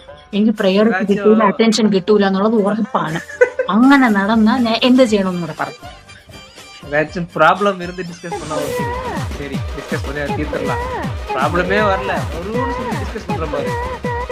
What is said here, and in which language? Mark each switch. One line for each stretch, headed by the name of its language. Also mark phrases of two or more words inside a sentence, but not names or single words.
Malayalam: എനിക്ക് പ്രയോറിറ്റി കിട്ടൂല,
Tamil: ஏதாச்சும்
Malayalam: അറ്റൻഷൻ കിട്ടൂല എന്നുള്ളത് ഉറപ്പാണ്. അങ്ങനെ നടന്നാ ഞാൻ എന്ത് ചെയ്യണമെന്ന് കൂടെ പറഞ്ഞു.
Tamil: ஏதாச்சும் ப்ராப்ளம் இருந்து டிஸ்கஸ் பண்ணா ஓகே. சரி டிஸ்கஸ் பண்ணி தீர்த்துடலாம். ப்ராப்ளமே வரல. ஒரு நிமிஷம் டிஸ்கஸ் பண்றோம் பாரு.